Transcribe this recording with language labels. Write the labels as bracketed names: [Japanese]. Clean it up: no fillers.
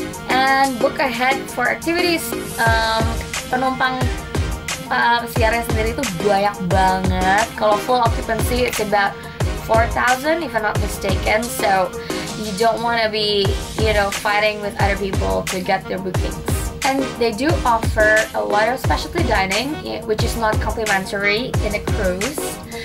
[English] And book ahead for activities. [Indonesian] Penumpang pesiarnya sendiri itu banyak banget. Kalau [English] full occupancy it's about 4,000 if I'm not mistaken. So you don't want to be, fighting with other people to get their bookings. And they do offer a lot of specialty dining, which is not complimentary in a cruise.